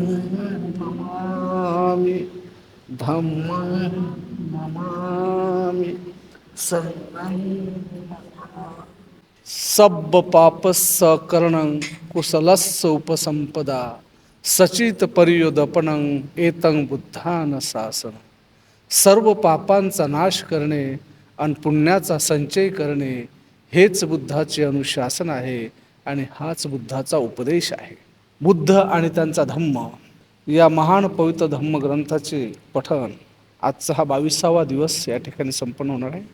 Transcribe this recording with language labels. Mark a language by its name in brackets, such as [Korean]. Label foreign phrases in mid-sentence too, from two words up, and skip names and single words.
[Pali] नमामि धम्मं नमामि संघं नमामि सब्ब पापस्स करणं कुशलस्स उपसंपदा सचित परियोदपनं एतं बुद्धान शासन [Marathi] सर्व पापांचा नाश करणे आणि पुण्याचा संचय करणे हेच बुद्धाचे अनुशासन आहे आणि हाच बुद्धाचा उपदेश आहे. बुद्ध आणि त्यांचा धम्म या महान पवित्र धम्मग्रंथाचे पठण आजचा हा 22वा दिवस या ठिकाणी संपन्न होणार आहे.